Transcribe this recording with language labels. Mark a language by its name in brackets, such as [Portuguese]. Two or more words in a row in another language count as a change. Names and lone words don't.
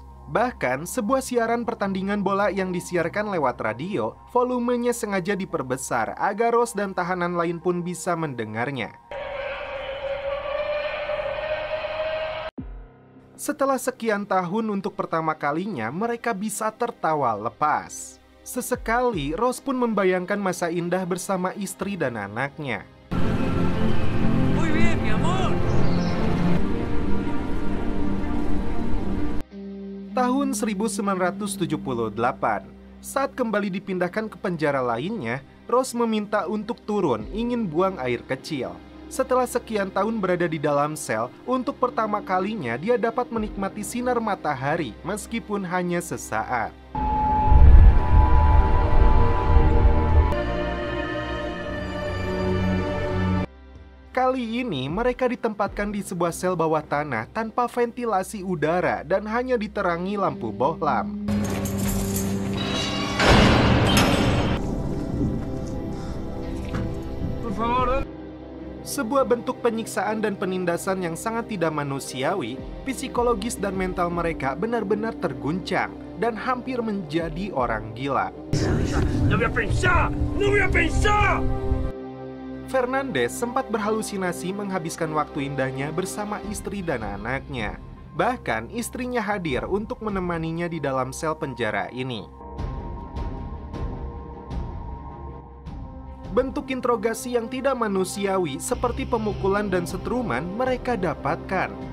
[Indonesian] Bahkan, sebuah siaran pertandingan bola yang disiarkan lewat radio, volumenya sengaja diperbesar agar Ross dan tahanan lain pun bisa mendengarnya. Setelah sekian tahun untuk pertama kalinya, mereka bisa tertawa lepas. Sesekali, Ross pun membayangkan masa indah bersama istri dan anaknya. [Spanish] Muy bien, mi amor. [Indonesian] Tahun 1978, saat kembali dipindahkan ke penjara lainnya, Ross meminta untuk turun, ingin buang air kecil. Setelah sekian tahun berada di dalam sel, untuk pertama kalinya dia dapat menikmati sinar matahari meskipun hanya sesaat. Kali ini mereka ditempatkan di sebuah sel bawah tanah tanpa ventilasi udara dan hanya diterangi lampu bohlam. [Spanish] Por favor, [Indonesian] Sebuah bentuk penyiksaan dan penindasan yang sangat tidak manusiawi, psikologis dan mental mereka benar-benar terguncang dan hampir menjadi orang gila. [Spanish] no voy a pensar, no voy a pensar. [Indonesian] Fernandez sempat berhalusinasi menghabiskan waktu indahnya bersama istri dan anaknya. Bahkan istrinya hadir untuk menemaninya di dalam sel penjara ini. Bentuk interogasi yang tidak manusiawi seperti pemukulan dan setruman mereka dapatkan.